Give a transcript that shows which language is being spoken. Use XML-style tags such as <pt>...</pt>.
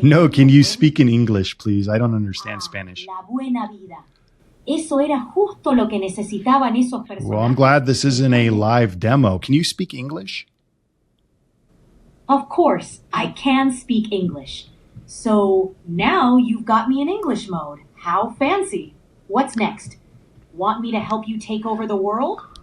<en>No, can you speak in English, please? I don't understand Spanish.</en> <es>La buena vida. Eso era justo lo que necesitaban esos personajes.</es> <en>Well, I'm glad this isn't a live demo. Can you speak English? Of course, I can speak English. So now you've got me in English mode. How fancy. What's next? Want me to help you take over the world?</en>